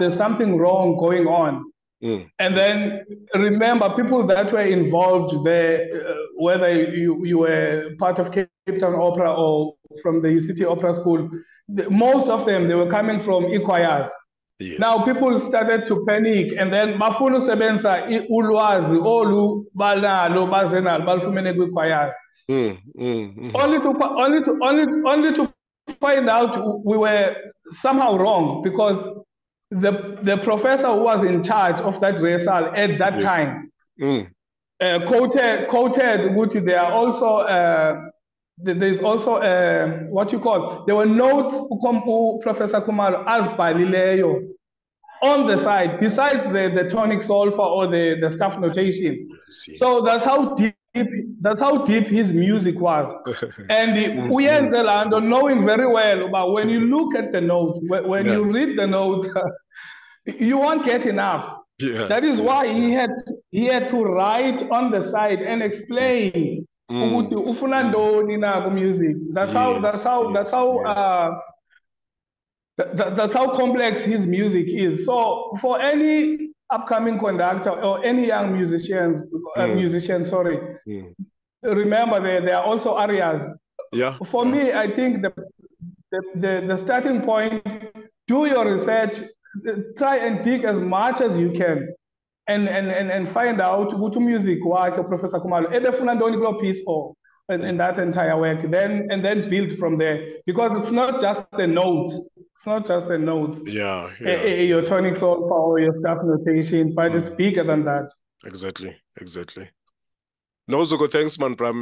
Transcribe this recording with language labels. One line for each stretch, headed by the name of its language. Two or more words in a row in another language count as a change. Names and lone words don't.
English: There's something wrong going on. And then remember, people that were involved there, whether you were part of Cape Town Opera or from the UCT Opera School, most of them, they were coming from choirs. Yes. Now people started to panic, and then
Xhosa: bafuna usebenza ulwazi olu banalo bazenalo balufumene kwi-choirs.
English: Only to find out we were somehow wrong, because the professor who was in charge of that rehearsal at that time quoted ukuthi there are also there's also what you call, there were notes Professor Khumalo azibhalileyo on the side besides the tonic solfa or the staff notation. Yes. So that's how deep his music was. And
Xhosa: uyenze laa nto
English: knowing very well about when you look at the notes, when you read the notes, you won't get enough. That is why he had to write on the side and explain
Xhosa: ukuthi ufuna ntoni na ku-music.
English: That's how complex his music is. So for any upcoming conductor or any young musicians, remember there are also areas. For me, I think the starting point, do your research, try and dig as much as you can, and find out which music
Xhosa: wakhe Professor Khumalo ebefuna ntoni kuloo
English: piece or in that entire work, and then build from there, because it's not just the notes. It's not just the notes. Your tonic solfa or your staff notation, but it's bigger than that. Exactly. No, Zuko, thanks, man, bro.